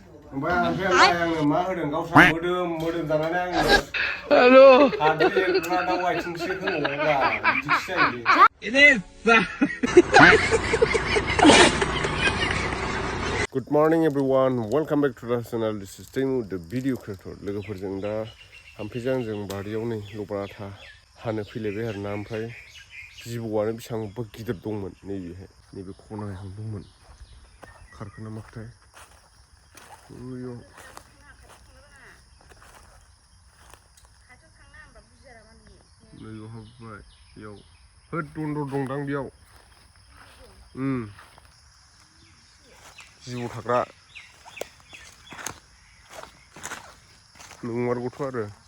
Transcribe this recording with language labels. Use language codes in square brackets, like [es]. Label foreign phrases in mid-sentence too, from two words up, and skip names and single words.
[brx] ओमफ्राय आंनो मा होदों गावस्रा मोदोम जानानै आङो हेलो हाद्रि एरग्रा दाउ आथिंसो होनोब्रा बिदिसो जायो। [en] Good morning everyone, welcome back to the channel. This is Temu, the video creator. [brx] लोगोफोरजों दा हाम्फैजों बारियाव नै लबराथा हानो फैलायबाय आरोना ओमफ्राय जिबौआनो बेसेबांबा गिदिर दंमोन नैबे खनायाव दंमोन खारखोना माखोथाय ओइयाव नैयाव हाबबाय बेयाव होद दन्दर दंदां बेयाव जिबौ थाग्रा नंमारगौथ' आरो